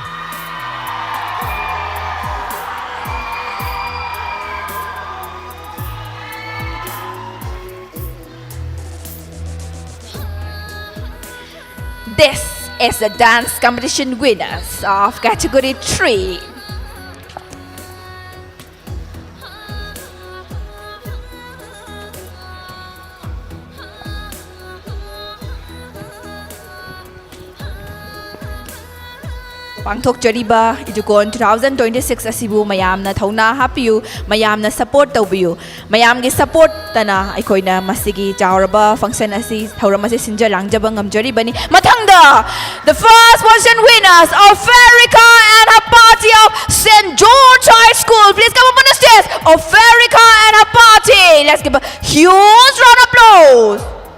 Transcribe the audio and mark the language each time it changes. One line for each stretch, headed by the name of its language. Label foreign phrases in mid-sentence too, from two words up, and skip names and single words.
English: This is the dance competition winners of category 3.
Manipuri: Pangthok Jariba Idukon 2026 asibu mayamna thauna hapiu mayamna support tawbiu mayamgi support tana aikoina masigi chauraba function asi thaurama se sinja langjaba ngamjari bani mathangda
English: the first position winners of Ferica and her party of St. George High School. Please come up on the stage of Ferica and her party. Let's give a huge round of applause.